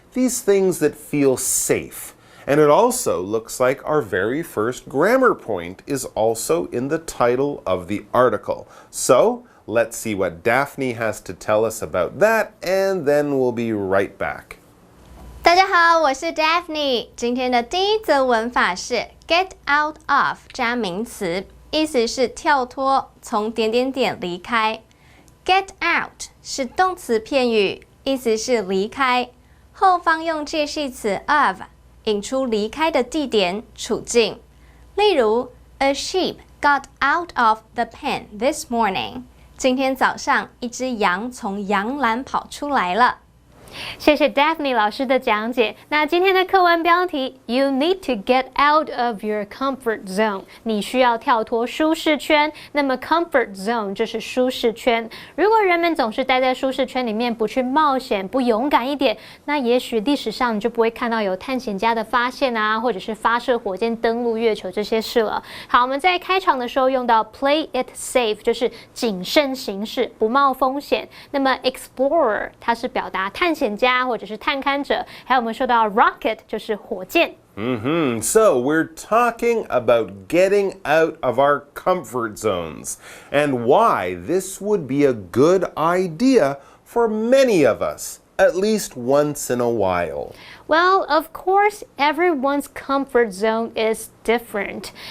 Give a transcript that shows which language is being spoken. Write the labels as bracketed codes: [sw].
[en] These things that feel safe. And it also looks like our very first grammar point is also in the title of the article. So let's see what Daphne has to tell us about that, and then we'll be right back. [zh] 大家好，我是 Daphne。今天的第一则文法是 get out of 加名词，意思是跳脱，从点点点离开。 get out 是动词片语，意思是离开，后方用介系词 of 引出离开的地点、处境。例如 [en] A sheep got out of the pen this morning. [zh] 今天早上，一只羊从羊栏跑出来了。谢谢 Daphne 老师的讲解。那今天的课文标题 [en] You need to get out of your comfort zone. [zh] 你需要跳脱舒适圈。那么 comfort zone 就是舒适圈。如果人们总是待在舒适圈里面，不去冒险，不勇敢一点，那也许历史上你就不会看到有探险家的发现啊，或者是发射火箭登陆月球这些事了。好，我们在开场的时候用到 play it safe， 就是谨慎行事，不冒风险。那么 explorer 它是表达探险家或者是探勘者，还有我们说到 rocket 就是火箭。 [en] So we're talking about getting out of our comfort zones and why this would be a good idea for many of us, at least once in a while. Well, of course, everyone's comfort zone is different.